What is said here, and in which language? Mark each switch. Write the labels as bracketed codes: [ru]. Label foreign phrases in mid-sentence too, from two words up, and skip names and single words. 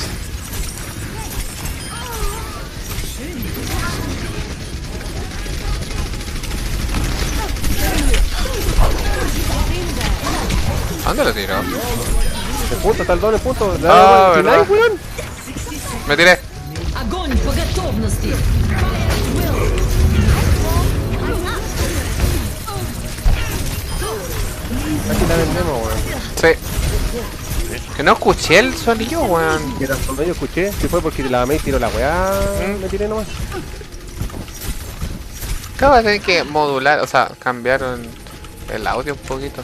[es] ¿Dónde lo tiró? El punto, está el doble punto. Ah, ¿verdad? Me tiré. [ru] Огонь по готовности. [es] Aquí la vendemos, weón. Sí. Que no escuché el sonido, weón. No, yo escuché. Si fue porque la Mei tiró la weá, me tiré nomás. Acabo de tener que modular, o sea, cambiaron el audio un poquito.